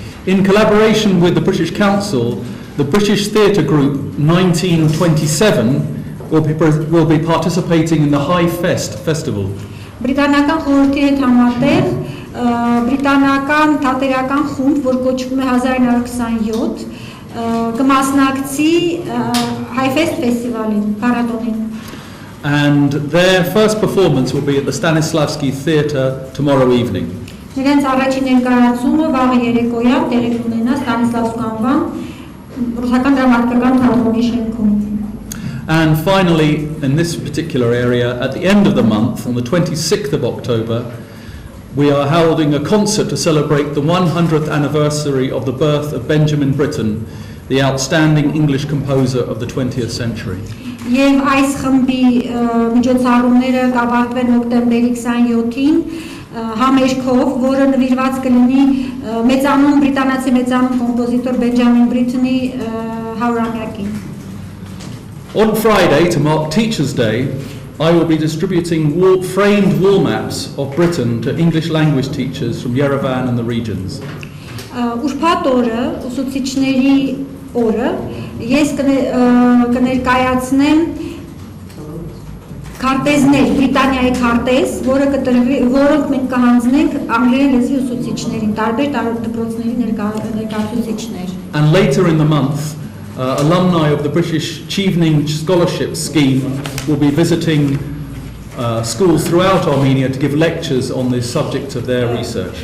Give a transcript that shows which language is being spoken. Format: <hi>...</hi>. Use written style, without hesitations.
<en>In collaboration with the British Council, the British Theatre Group 1927 will be participating in the High Fest festival.</en> <hy>Բրիտանական խորհրդի հետ համատեղ բրիտանական թատերական խումբ, որ կոչվում է 1927, կմասնակցի High Fest ֆեստիվալին, փառատոնին.</hy> <en>And their first performance will be at the Stanislavski Theatre tomorrow evening.</en> <hy>Նրանց առաջին ներկայացումը վաղը երեկոյան տեղի կունենա Ստանիսլավսկ անվան ռուսական դրամատիկական թատրոնի շենքում.</hy> <en>And finally, in this particular area, at the end of the month, on the 26th of October, we are holding a concert to celebrate the 100th anniversary of the birth of Benjamin Britten, the outstanding English composer of the 20th century.</en> <hy>Եվ այս խմբի միջոցառումները կավարտվեն հոկտեմբերի 27-ին համերգով, որը նվիրված կլինի մեծանուն բրիտանացի մեծանուն կոմպոզիտոր Բենջամին Բրիթենի 100-ամյակին.</hy> <en>On Friday, to mark Teachers' Day, I will be distributing framed wall maps of Britain to English language teachers from Yerevan and the regions.</en> <hy>Ուրբաթ օրը, ուսուցիչների օրը, ես կներկայացնեմ քարտեզներ, Բրիտանիայի քարտեզ, որոնք մենք կհանձնենք անգլերեն լեզվի ուսուցիչներին, տարբեր դպրոցների ներկայացուցիչներ.</hy> <en>And later in the month, alumni of the British Chevening Scholarship Scheme will be visiting schools throughout Armenia to give lectures on the subject of their research.</en>